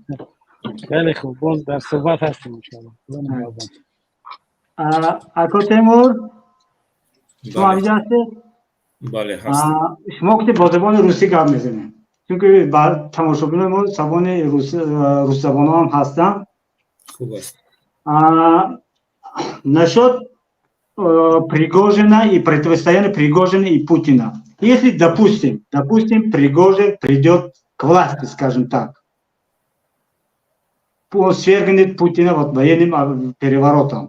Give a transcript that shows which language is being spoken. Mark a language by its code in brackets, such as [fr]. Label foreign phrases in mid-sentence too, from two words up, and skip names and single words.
[tg] خیلی خوب، باز در صحبت هستیم [ar] ان شاء الله. [tg] آقای تیمور شما اینجا هستید؟ بله هستم. شما که با زبان روسی گپ میزنید چون که بعد تماشاگران ما زبان روس زبان هم هستن. خوب است. [ru] Насчет Пригожина и противостояния Пригожина и Путина. Если, допустим, Пригожин придет к власти, скажем так, свергнет Путина вот военным переворотом.